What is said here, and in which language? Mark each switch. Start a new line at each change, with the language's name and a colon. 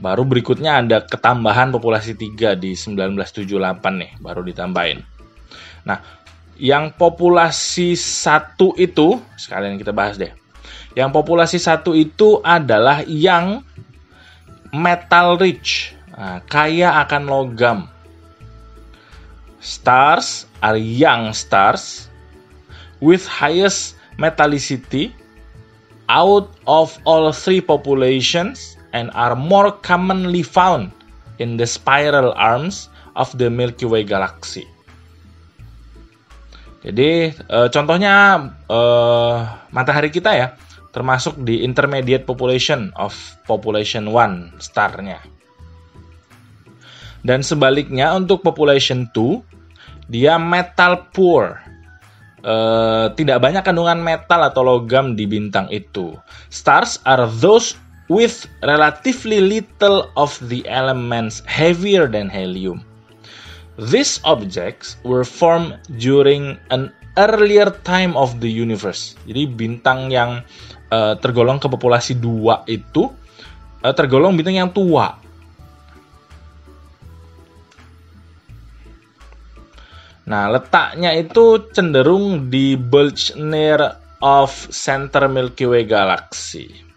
Indonesian: Baru berikutnya ada ketambahan populasi 3 di 1978 nih, baru ditambahin. Nah, yang populasi 1 itu, sekalian kita bahas deh. Yang populasi 1 itu adalah yang
English: metal rich,
Indonesian: kaya akan logam.
English: Stars are young stars with highest metallicity out of all 3 populations and are more commonly found in the spiral arms of the Milky Way galaxy.
Indonesian: Jadi contohnya matahari kita ya, termasuk di
English: intermediate population of population 1 starnya.
Indonesian: Dan sebaliknya untuk population 2, dia metal poor. Tidak banyak kandungan metal atau logam di bintang itu.
English: Stars are those with relatively little of the elements heavier than helium. These objects were formed during an earlier time of the universe.
Indonesian: Jadi bintang yang tergolong ke populasi 2 itu tergolong bintang yang tua. Nah, letaknya itu cenderung di
English: bulge near of center Milky Way galaxy.